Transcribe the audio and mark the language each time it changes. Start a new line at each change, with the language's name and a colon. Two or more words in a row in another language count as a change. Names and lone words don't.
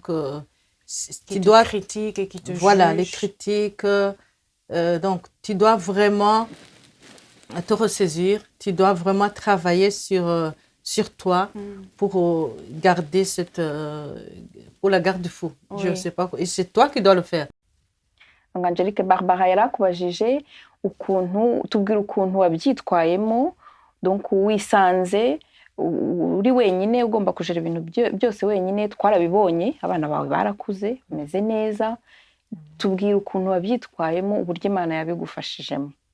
French: Qui te critiquent et qui te voilà, les jugent. critiques. Donc, tu dois vraiment te ressaisir. Tu dois vraiment travailler sur toi pour garder pour la garde-fou. Je ne Oui. sais pas. Et c'est toi qui dois le faire.
Kinyarwanda: Angelique Barbara yarakubajije tubwira ukuntu wabyitwayemo, donc wisanze uri wenyine ugomba kujera ibintu byose wenyine. Twarabibonye, abana bawe barakuze bameze neza. Tubwira ukuntu wabyitwayemo, uburyo Imana yabigufashijemo.